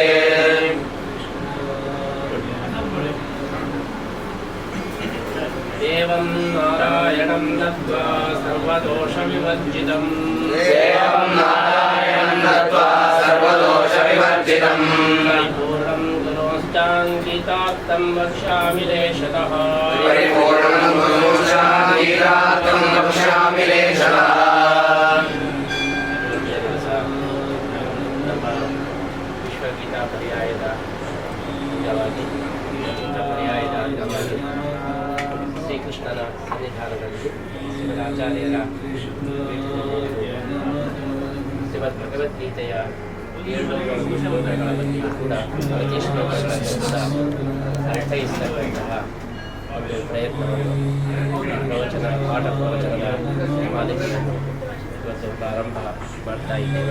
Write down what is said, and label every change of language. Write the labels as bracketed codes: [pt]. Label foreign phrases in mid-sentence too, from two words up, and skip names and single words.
[sa] देवं नारायणं नत्वा सर्वदोषविवर्जितं देवं नारायणं नत्वा सर्वदोषविवर्जितं परिपूर्णं गुरोश्चाङ्गितार्थं वक्ष्यामि लेशतः परिपूर्णं गुरोश्चाङ्गितार्थं वक्ष्यामि लेशतः [kn] ವಿಶ್ವಗೀತಾ ಪರ್ಯಾಯದ ಅಂಗವಾಗಿ ಪರ್ಯಾಯದ ಅಂಗವಾಗಿ ಶ್ರೀಕೃಷ್ಣನ ಸನ್ನಿಧಾನದಲ್ಲಿ ಶ್ರೀಮದಾಚಾರ್ಯರ ಶ್ರೀಮದ್ ಭಗವದ್ಗೀತೆಯ 7 ಶ್ಲೋಕಗಳ ಬಗ್ಗೆಯೂ ಕೂಡ ಪ್ರತಿ ಶ್ಲೋಕಗಳನ್ನು ಕೂಡ ಅರ್ಥೈಸತಕ್ಕಂತಹ ಒಂದು ಪ್ರಯತ್ನವನ್ನು ಪ್ರವಚನ ಪಾಠ ಪ್ರವಚನದ ಮಾಲಿಕೆಯನ್ನು ಇವತ್ತು ಪ್ರಾರಂಭ ಮಾಡ್ತಾ ಇದ್ದೇವೆ.